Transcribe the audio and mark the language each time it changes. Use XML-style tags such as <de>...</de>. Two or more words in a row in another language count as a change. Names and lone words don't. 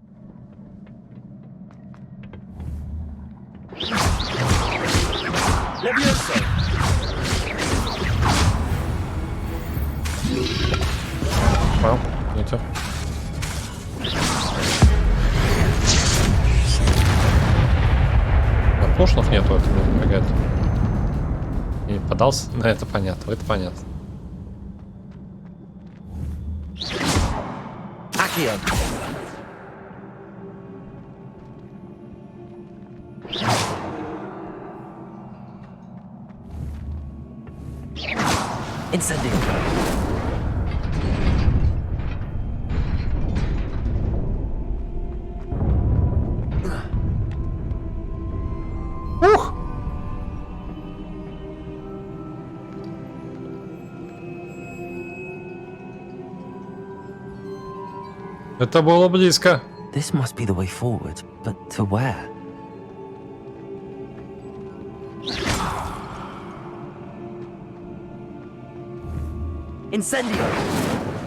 <ru>Вау, ничего. Пошлов нету, это мне помогает. И подался. Ну, это понятно, это понятно. Accio. Incendio. Ух! Это было близко.</ru> <en>This must be the way forward, but to where?</en> <ru>Incendio.</ru>